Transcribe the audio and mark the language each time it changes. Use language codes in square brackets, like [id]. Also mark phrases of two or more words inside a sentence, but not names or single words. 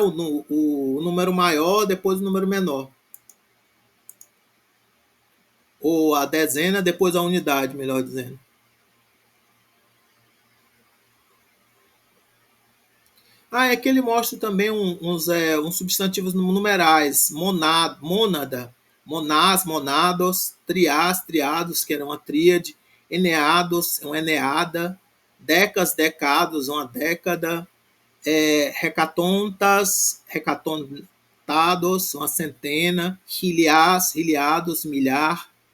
[pt] O número maior, depois o número menor. Ou a dezena, depois a unidade, melhor dizendo. É que ele mostra também uns substantivos numerais. [el] Mônada, μονάς, μονάδος, τριάς, τριάδος, [pt] que era uma tríade, eneados, uma eneada, [el] δεκάς, δεκάδος, [pt] uma década, [el] ἑκατοντάς, ἑκατοντάδος, [pt] uma centena, [el] χιλιάς, χιλιάδος, [pt] milhar.